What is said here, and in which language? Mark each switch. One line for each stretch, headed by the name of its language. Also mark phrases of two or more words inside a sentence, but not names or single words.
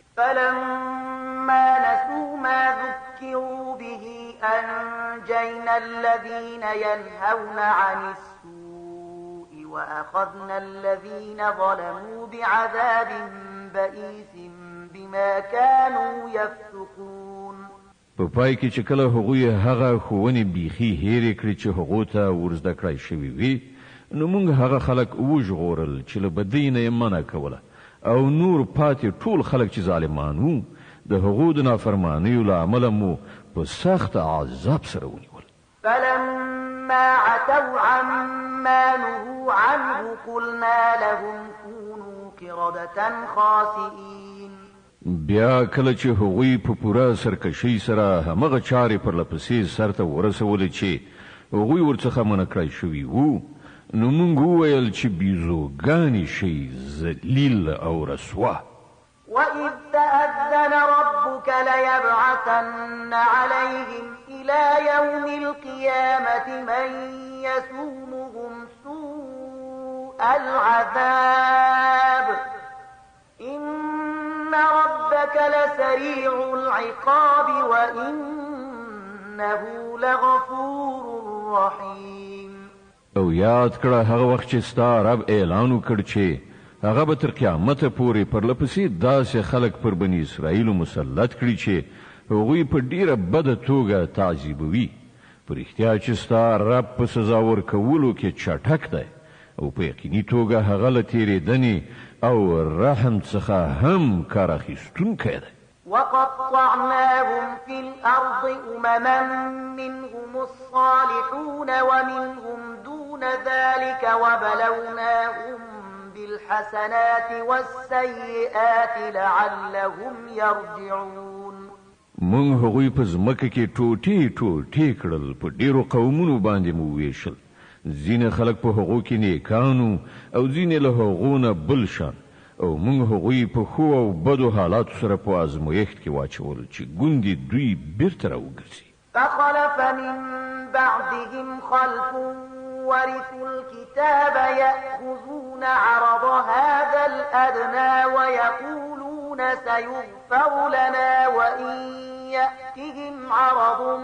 Arabic: فلما نسوا ما ذكروا به أنجينا الذين ينهون عن السوء وأخذنا الذين ظلموا بعذاب بئيس بما كانوا يفسقون.
Pashto: په پای کې چې کله هغوی هغه ښوونې بیخي هېرې کړې چې هغو ته ورزده کړای شوي وي، نو موږ هغه خلک وژغورل چې له بدۍ نه یې منع کوله، او نور پاتې ټول خلک چې ظالمان وو، د هغو د نافرمانیو له امله مو په سخت عذاب سره ونیول.
Arabic: فلما عتوا عما نهوا عنه قلنا لهم كونوا قردة خاسئين.
Pashto: بیا کله چې هغوی په پوره سرکشۍ سره همغه چارې پرله پسې سرته ورسولې چې هغوی ورڅخه منع کړای شوي وو، نو موږ وویل چې بیزوګانې شئ، ذلیل او رسوا.
Arabic: وإذ تأذن ربك ليبعثن عليهم إلى يوم القيامة من يسومهم سوء العذاب إن ربك لسريع العقاب وإنه لغفور رحيم.
Pashto: او یاد کړه هغه وخت چې ستا رب اعلان وکړ چې هغه به تر قیامته پورې پرله پسې داسې خلک پر بني اسرائیلو مسلط کړي چې هغوی په ډیره بده توګه تعذیبوي. په رښتیا چې ستا رب په سزا ورکولو کې چټک دی او په یقیني توګه هغه له تېرېدنې او رحم څخه هم کار اخیستونکی دی.
Arabic: وقطعناهم في الأرض أمما منهم الصالحون ومنهم دون ذلك وبلوناهم بالحسنات والسيئات لعلهم يرجعون.
Pashto: موږ هغوی په ځمکه کې ټوټې ټوټې کړل، په ډیرو قومونو باندې مو ویشل. ځینې خلک په هغو کې نیکانو او ځینې له هغو نه بل شان. او موږ هغوی په ښو او بدو حالاتو سره په ازمویښت کې واچول چې ګوندې دوی بیرته راوګرځي.
Arabic: فخلف من بعدهم خلف ورثوا الكتاب يأخذون عرض هذا الأدنى ويقولون سيغفر لنا وإن يأتهم عرض